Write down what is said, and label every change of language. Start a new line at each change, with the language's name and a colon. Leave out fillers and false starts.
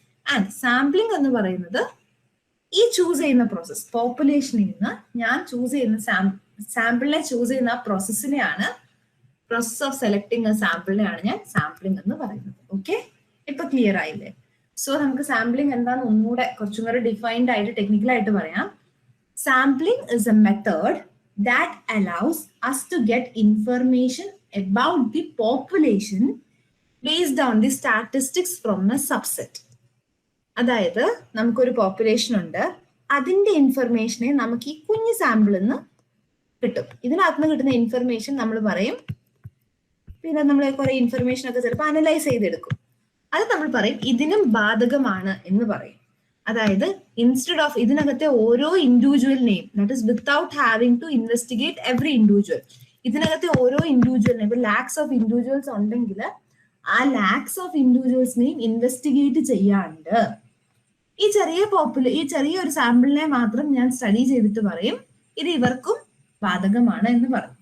Malayalam: And sampling എന്ന് പറയുന്നത് ഈ ചൂസ് ചെയ്യുന്ന പ്രോസസ്, പോപ്പുലേഷനിൽ നിന്ന് ഞാൻ ചൂസ് ചെയ്യുന്ന സാമ്പിളിനെ ചൂസ് ചെയ്യുന്ന ആ പ്രോസസ്സിനെയാണ്,
English: process of selecting a
Malayalam: സാമ്പിളിനെയാണ് ഞാൻ സാമ്പിളിംഗ് എന്ന് പറയുന്നത്. ഓക്കെ, ഇപ്പൊ ക്ലിയർ ആയില്ലേ? സോ നമുക്ക് സാമ്പിളിംഗ് എന്താന്ന് ഒന്നുകൂടെ കുറച്ചും കൂടെ ഡിഫൈൻഡ് ആയിട്ട് ടെക്നിക്കലായിട്ട് പറയാം.
English: Sampling is a method that allows us to get information about the population based on the statistics from a subset.
Malayalam: അതായത് നമുക്കൊരു പോപ്പുലേഷൻ ഉണ്ട്, അതിന്റെ ഇൻഫർമേഷനെ നമുക്ക് ഈ കുഞ്ഞു സാമ്പിളിൽ നിന്ന് കിട്ടും. ഇതിനകത്ത് നിന്ന് കിട്ടുന്ന ഇൻഫർമേഷൻ നമ്മൾ പറയും, പിന്നെ നമ്മൾ കുറെ ഇൻഫർമേഷൻ ഒക്കെ ചിലപ്പോൾ അനലൈസ് ചെയ്തെടുക്കും. അത് നമ്മൾ പറയും ഇതിനും ബാധകമാണ് എന്ന് പറയും. അതായത് ഇൻസ്റ്റെഡ് ഓഫ് ഇതിനകത്തെ ഓരോ ഇൻഡിവിജ്വലിനെയും,
English: that is without having to investigate every individual,
Malayalam: ഇതിനകത്തെ ഓരോ ഇൻഡിവിജ്വലിനെയും, ഇപ്പൊ ലാക്സ് ഓഫ് ഇൻഡിവിജ്വൽസ് ഉണ്ടെങ്കിൽ ആ ലാക്സ് ഓഫ് ഇൻഡിവിജ്വൽസിനെയും ഇൻവെസ്റ്റിഗേറ്റ് ചെയ്യാണ്ട് ഈ ചെറിയ ഒരു സാമ്പിളിനെ മാത്രം ഞാൻ സ്റ്റഡി ചെയ്തിട്ട് പറയും ഇത് ഇവർക്കും ബാധകമാണ് എന്ന് പറയും.